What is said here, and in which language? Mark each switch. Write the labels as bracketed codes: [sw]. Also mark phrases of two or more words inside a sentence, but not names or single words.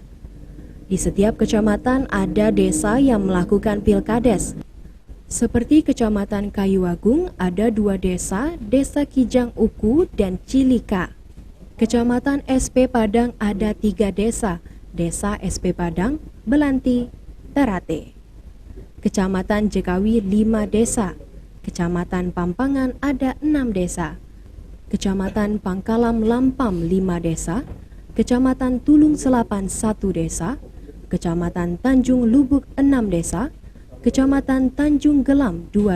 [id] Di setiap kecamatan ada desa yang melakukan pilkades. Seperti Kecamatan Kayuagung ada 2 desa, Desa Kijang Uku dan Cilika. Kecamatan SP Padang ada 3 desa, Desa SP Padang, Belanti, Terate. Kecamatan Jekawi 5 desa, Kecamatan Pampangan ada 6 desa, Kecamatan Pangkalam Lampam 5 desa, Kecamatan Tulung Selapan 1 desa, Kecamatan Tanjung Lubuk 6 desa, Kecamatan Tanjung Gelam 2